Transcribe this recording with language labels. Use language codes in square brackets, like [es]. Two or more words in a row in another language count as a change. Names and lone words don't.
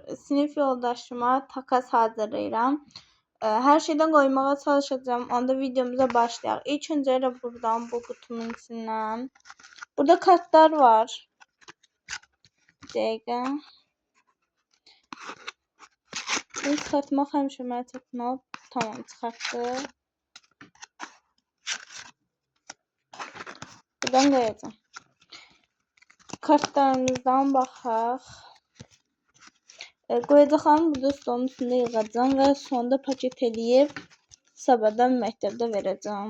[az] Sinif yoldaşıma takas hazırlayıram. [tr] Her şeyden koymaya çalışacağım. Onda videomuza başlayalım. İlk önce de buradan bu kutunun içinden. Burada kartlar var. Bir dakika. [az] Bunu çıkartmak həmişə mənə çətin olub. [tr] Tamam, çıxartdı. Buradan koyacağım. [az] Kartlarımızdan baxaq. Qoyacaqlarımı burada stolun üstündə yığacağım və sonda paket eləyib sabahdan məktəbdə verəcəm.